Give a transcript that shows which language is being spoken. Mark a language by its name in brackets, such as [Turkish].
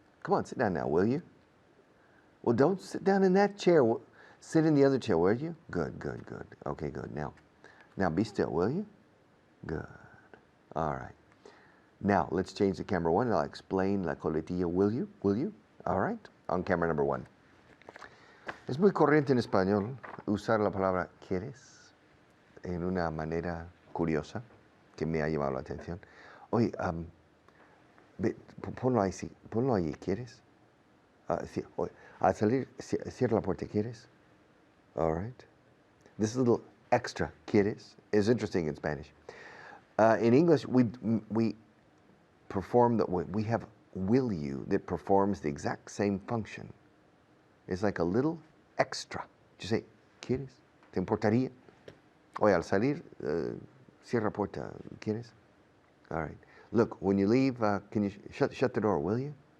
[English] Come on, sit down now, will you? Well, don't sit down in that chair. Sit in the other chair, will you? Good. Okay, good. Now be still, will you? Good. All right. Now, let's change the camera one and I'll explain [Spanish] la coletilla, [English] will you? Will you? All right. On camera number one. [Spanish] Es muy corriente en español usar la palabra quieres en una manera curiosa que me ha llamado la atención. Oye, ponlo ahí, ¿quieres? Oye, al salir, cierra la puerta, ¿quieres? [English] All right. This little extra, ¿quieres? Is interesting in Spanish. In English, we perform we have will you that performs the exact same function. It's like a little extra. You say, [Spanish] ¿quieres? ¿Te importaría? Oye, al salir, cierra la puerta, ¿quieres? [English] All right. Look, when you leave, can you shut the door, will you?